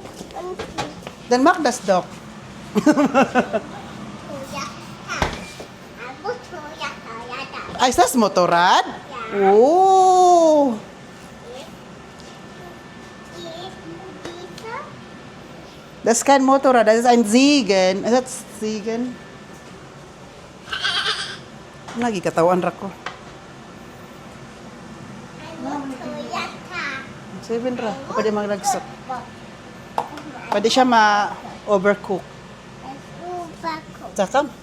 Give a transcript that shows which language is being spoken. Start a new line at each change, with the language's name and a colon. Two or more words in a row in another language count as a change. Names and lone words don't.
German: Dann mach das doch. Ah, ist das Motorrad? Oh. Das ist kein Motorrad, das ist ein Ziegen. Ist das Ziegen?
Cebuano: Lagi katawan ra ko. Seven ra. Pwede maglagsak.
Filipino: Pwede siya ma-overcook. Tsaka,